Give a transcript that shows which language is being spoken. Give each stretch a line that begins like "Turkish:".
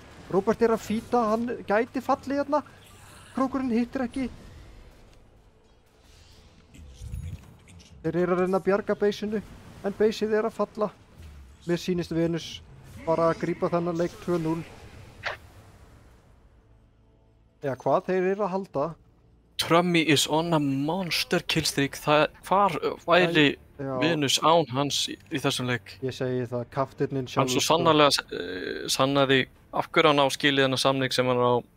Icelandic: Robert er að fýta, hann gæti fallið hérna. Krókurinn hittir ekki. Þeir eru að reyna að bjarga beysinu, en beysið er að falla. Mér sýnist Venus bara að grípa þennan leik 2-0. Já, hvað þeir eru að halda?
English: Trömmi is on a monster killstreak.
Icelandic: Hvar væri Venus án hans í þessum leik? Ég segi það, kaftirnin sjálfur. Hann svo sannarlega sannaði af hverju hann á skilið þennan samning sem hann er á.